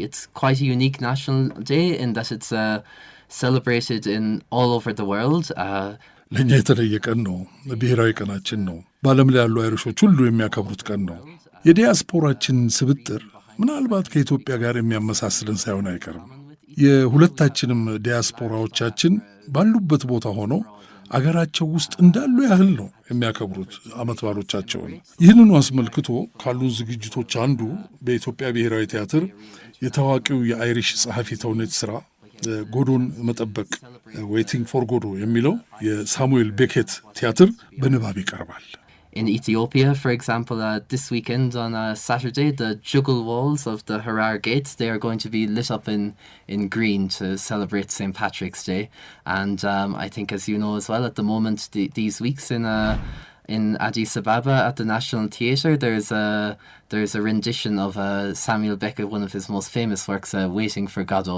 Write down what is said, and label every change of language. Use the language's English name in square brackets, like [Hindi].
[English] It's quite a unique national day in that it's celebrated in all over the world. [Amharic] ለእኛ የተለየ ቀን ነው። ብሔራዊ ቀናችን ነው። በዓለም ላይ ያሉ አይሪሾች ሁሉ የሚያከብሩት ቀን ነው። የዲያስፖራችን ስብጥር ምናልባት ከኢትዮጵያ ጋር የሚያመሳስልን ሳይሆን አይቀርም። የሁለታችንም ዲያስፖራዎቻችን ባሉበት ቦታ ሆነው አገራቸው ውስጥ እንዳሉ ያህል ነው የሚያከብሩት ዓመት በዓሎቻቸውን። ይህንኑ አስመልክቶ ካሉን ዝግጅቶች አንዱ በኢትዮጵያ ብሔራዊ ቲያትር የታዋቂው የአይሪሽ ጸሐፊ ተውኔት ሥራ ጎዶን መጠበቅ ዌይቲንግ ፎር ጎዶ የሚለው የሳሙኤል ቤኬት ቲያትር በንባብ ይቀርባል። [English] In Ethiopia, for example, this weekend on Saturday, the juggle walls of the Harar Gates, they are going to be lit up in green to celebrate St. Patrick's Day. And I think, as you know as well, at the moment, these weeks in Addis Ababa at the National Theatre, there's a rendition of Samuel Beckett, one of his most famous works, Waiting for Godot.